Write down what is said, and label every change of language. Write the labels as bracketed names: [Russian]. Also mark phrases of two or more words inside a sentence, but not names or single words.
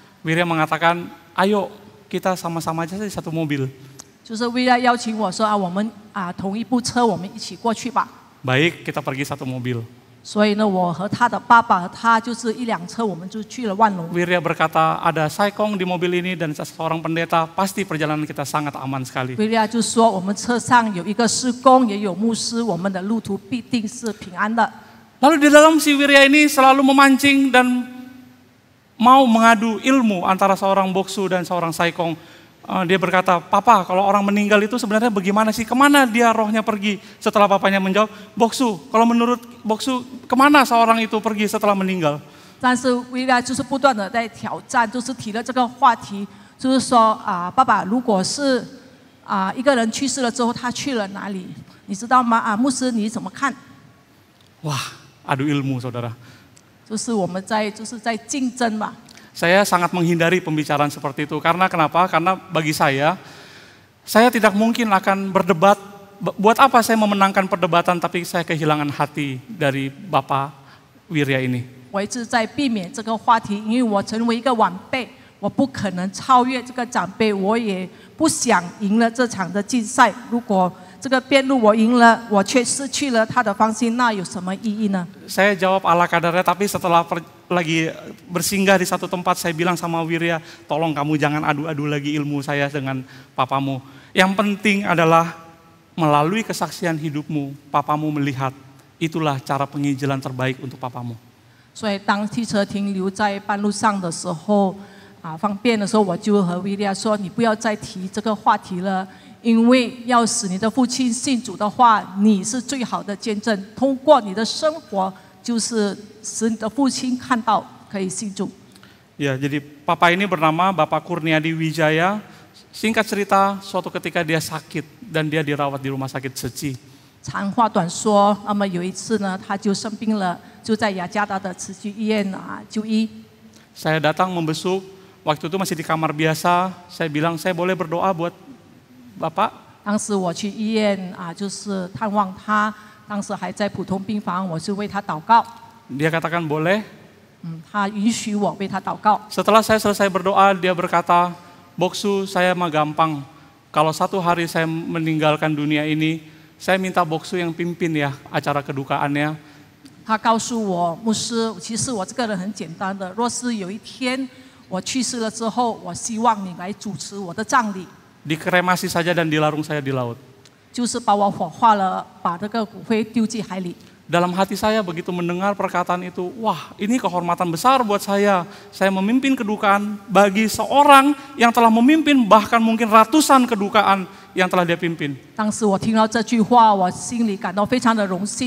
[Indonesian] Wirya mengatakan, ayo kita sama-sama aja di satu mobil. [Chinese] 就是威廉邀请我说我们同一部车，我们一起过去吧。 [Indonesian] Baik, kita pergi satu mobil. [Chinese] 所以呢，我和他的爸爸和他就是一辆车，我们就去了万隆。 [Indonesian] Wirya berkata, ada Saikong di mobil ini dan seorang pendeta, pasti perjalanan kita sangat aman sekali. [Chinese] 威廉就说我们车上有一个施工，也有牧师，我们的路途必定是平安的。 [Indonesian] Lalu di dalam si Wirya ini selalu memancing dan mau mengadu ilmu antara seorang boksu dan seorang Saikong. Dia berkata, Papa, kalau orang meninggal itu sebenarnya bagaimana sih? Kemana dia rohnya pergi? Setelah papanya menjawab, Boksu, kalau menurut Boksu, kemana seorang itu pergi setelah meninggal? [Chinese] 但是威廉就是不断的在挑战，就是提了这个话题，就是说爸爸，如果是一个人去世了之后，他去了哪里？你知道吗？牧师你怎么看？ [Indonesian] Wah, adu ilmu, saudara. [Chinese] 就是我们在竞争嘛。 [Indonesian] Saya sangat menghindari pembicaraan seperti itu. Karena kenapa? Karena bagi saya tidak mungkin akan berdebat. Buat apa saya memenangkan perdebatan tapi saya kehilangan hati dari Bapak Wirya ini. [Chinese] 我一直在避免这个话题，因为我成为一个晚辈，我不可能超越这个长辈，我也不想赢了这场的竞赛。如果这个辩论我赢了，我却失去了他的芳心，那有什么意义呢？ [Indonesian] Saya jawab ala kadarnya, tapi setelah lagi bersinggah di satu tempat, saya bilang sama Wirya, tolong kamu jangan adu-adu lagi ilmu saya dengan papamu. Yang penting adalah melalui kesaksian hidupmu, papamu melihat. Itulah cara penginjilan terbaik untuk papamu. [Chinese] 所以当汽车停留在半路上的时候，方便的时候，我就和威廉说：“你不要再提这个话题了。” 因为要使你的父亲信主的话，你是最好的见证。通过你的生活，就是使你的父亲看到可以信主。 [Indonesian] Ya, jadi papa ini bernama Bapak Kurniadi Wijaya. Singkat cerita, suatu ketika dia sakit dan dia dirawat di rumah sakit Seci. [Chinese] 长话短说，那么有一次呢，他就生病了，就在雅加达的慈济医院就医。 [Indonesian] Saya datang membesuk, waktu itu masih di kamar biasa. Saya bilang, saya boleh berdoa buat Bapak? [Chinese] 当时我去医院就是探望他，当时还在普通病房，我是为他祷告。 [Indonesian] Dia katakan boleh. [Chinese] 他允许我为他祷告。 [Indonesian] Setelah saya selesai berdoa, dia berkata, Boksu, saya mah gampang. Kalau satu hari saya meninggalkan dunia ini, saya minta Boksu yang pimpin ya acara kedukaannya. [Chinese] 他告诉我，牧师，其实我这个人很简单的，若是有一天我去世了之后，我希望你来主持我的葬礼。 [Indonesian] Dikremasi saja dan dilarung saya di laut. [Chinese] 就是把我火化了，把这个骨灰丢进海里。 [Indonesian] Dalam hati saya begitu mendengar perkataan itu, wah ini kehormatan besar buat saya. Saya memimpin kedukaan bagi seorang yang telah memimpin bahkan mungkin ratusan kedukaan yang telah dia pimpin. [Chinese] 当时我听到这句话，我心里感到非常的荣幸。